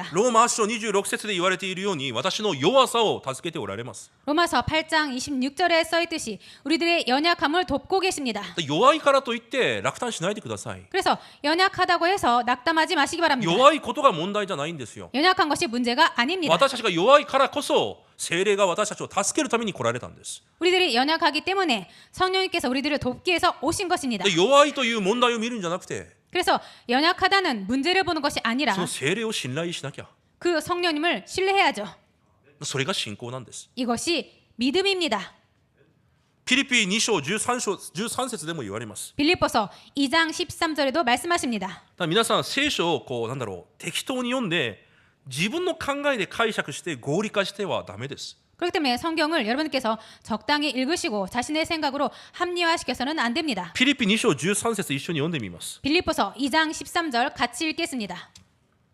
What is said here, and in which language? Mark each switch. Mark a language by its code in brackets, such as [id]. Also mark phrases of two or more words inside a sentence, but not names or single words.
[ja] ローマ8章26節で言われているように私の弱さを助けておられます。 [ko] 로마서 8장 26절에 써있듯이 우리들의 연약함을 돕고 계십니다. [ja] 弱いからといって落胆しないでください。 [ko] 그래서 연약하다고 해서 낙담하지 마시기 바랍니다. [ja] 弱いことが問題じゃないんですよ。 [ko] 연약한 것이 문제가 아닙니다. [ja] 私たちが弱いからこそ聖霊が私たちを助けるために来られたんです。 [ko] 우리들이 연약하기 때문에 성령님께서 우리들을 돕기 위해서 오신 것입니다. [ja] で弱いという問題を見るんじゃなくて [ko] 그래서 연약하다는 문제를 보는 것이 아니라 [ja] その聖霊を信頼しなきゃ。 [ko] 그 성령님을 신뢰해야죠. [ja] それが信仰なんです。 [ko] 이것이 믿음입니다. [ja] ピリピ2章13節でも言われます。 [ko] 빌립보서 2장 13절에도 말씀하십니다. [ja] だから皆さん聖書を適当に読んで自分の考えで解釈して合理化してはダメです。 [ko] 그렇기 때문에 성경을 여러분께서 적당히 읽으시고 자신의 생각으로 합리화시켜서는 안 됩니다. [ja] ピリピ2章13節一緒に読んでみます。 [ko] 빌립보서 2장 13절 같이 읽겠습니다.